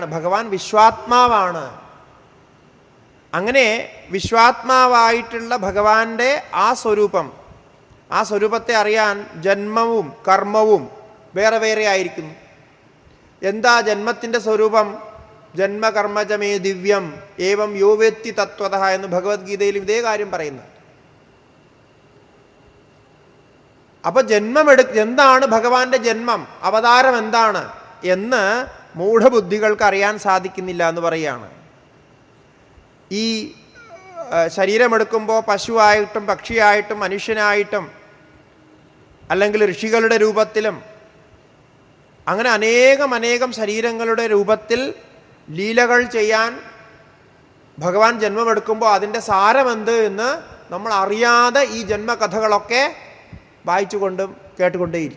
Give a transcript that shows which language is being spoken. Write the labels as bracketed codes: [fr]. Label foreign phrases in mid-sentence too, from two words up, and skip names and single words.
[ml] ഭഗവാൻ വിശ്വാത്മാവാണ്. അങ്ങനെ വിശ്വാത്മാവായിട്ടുള്ള ഭഗവാന്റെ ആ സ്വരൂപം, ആ സ്വരൂപത്തെ അറിയാൻ ജന്മവും കർമ്മവും വേറെ വേറെ ആയിരിക്കുന്നു. എന്താ ജന്മത്തിൻ്റെ സ്വരൂപം? [sa] जन्मकर्मजमे दिव्यं एवं यो वेत्ति तत्वतः [ml] എന്ന് ഭഗവത്ഗീതയിലും ഇതേ കാര്യം പറയുന്നു. അപ്പൊ എന്താണ് ഭഗവാന്റെ ജന്മം, അവതാരം എന്താണ് എന്ന് മൂഢബുദ്ധികൾക്ക് അറിയാൻ സാധിക്കുന്നില്ല എന്ന് പറയുകയാണ്. ഈ ശരീരമെടുക്കുമ്പോൾ പശുവായിട്ടും പക്ഷിയായിട്ടും മനുഷ്യനായിട്ടും അല്ലെങ്കിൽ ഋഷികളുടെ രൂപത്തിലും അങ്ങനെ അനേകം ശരീരങ്ങളുടെ രൂപത്തിൽ ലീലകൾ ചെയ്യാൻ ഭഗവാൻ ജന്മമെടുക്കുമ്പോൾ അതിൻ്റെ സാരമെന്ത് എന്ന് നമ്മൾ അറിയാതെ ഈ ജന്മകഥകളൊക്കെ വായിച്ചുകൊണ്ടും കേട്ടുകൊണ്ടേയിരിക്കും.